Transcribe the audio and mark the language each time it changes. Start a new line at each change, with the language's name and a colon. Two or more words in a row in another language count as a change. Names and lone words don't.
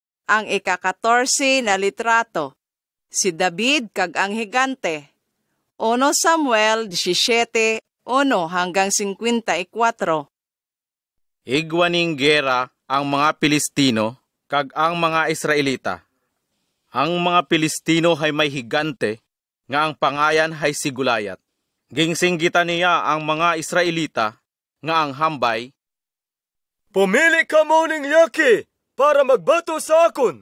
Hiligaynon: Ang ika-14 na litrato, si David kag ang higante. 1 Samuel 17:1 hanggang 54. Igwaning gera ang mga Pilistino kag ang mga Israelita. Ang mga Pilistino hay may higante nga ang pangayan hay si Gulayat. Gingsinggitan niya ang mga Israelita nga ang hambay, "Pumili ka mo ning yaki para magbato sa akon.